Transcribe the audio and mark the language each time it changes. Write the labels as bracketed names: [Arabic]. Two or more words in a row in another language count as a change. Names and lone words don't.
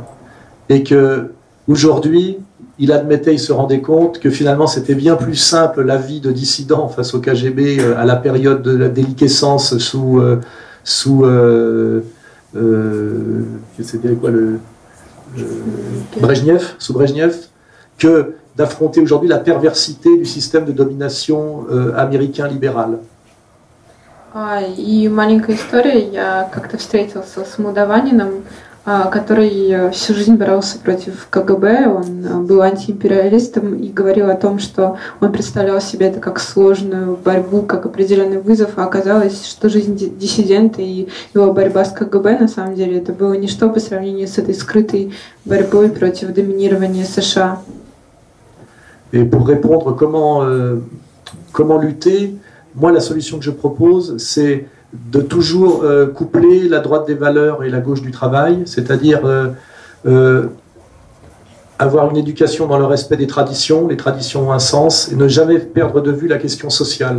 [French] Et qu'aujourd'hui, il admettait, il se rendait compte que finalement c'était bien plus simple la vie de dissident face au KGB à la période de la déliquescence sous c'était quoi Brejnev, sous Brejnev, que d'affronter aujourd'hui la perversité du système de domination américain libéral. [Russian] И маленькая история, я как-то встретился с молдаванином, который всю жизнь боролся против КГБ, он был антиимпериалистом и говорил о том, что он представлял себе это как сложную борьбу, как определенный вызов, а оказалось, что жизнь диссидента и его борьба с КГБ, на самом деле, это было ничто по сравнению с этой скрытой борьбой против доминирования США. [French] Et pour répondre comment lutter, moi la solution que je propose, c'est de toujours coupler la droite des valeurs et la gauche du travail, c'est-à-dire avoir une éducation dans le respect des traditions, les traditions ont un sens, et ne jamais perdre de vue la question sociale.